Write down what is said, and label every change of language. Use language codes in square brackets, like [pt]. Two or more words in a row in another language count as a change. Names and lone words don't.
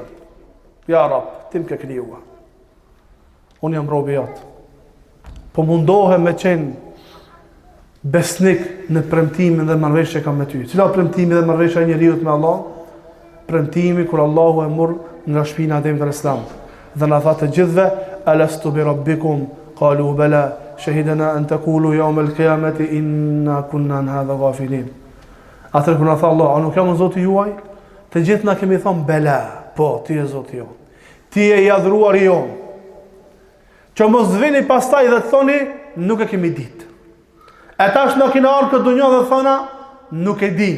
[ar] يا رب, [sq] ti më ke krijuar. Unë jam robi jot. Po mundohem me qenë besnik në premtimin dhe marrëveshjen që kam me ty. Cila premtimi dhe marrëveshja e njeriu me Allah? Premtimi kur Allahu e mor nga shpina e Ademit [ar] عليه السلام [sq] dhe na tha të gjithëve [ar] ألست بربكم قالوا بلى شهدنا أن تقولوا يوم القيامة إنا كنا عن هذا غافلين. [sq] Atëherë kur na tha Allah, a nuk jam Zoti juaj? Të gjithë na kemi thënë bela, po ti je Zoti jon. Ti je i adhuruari jon. Që mos vini pastaj dhe të thoni nuk e kemi ditë. E tash në kina arë këtë dunja dhe thona, nuk e din.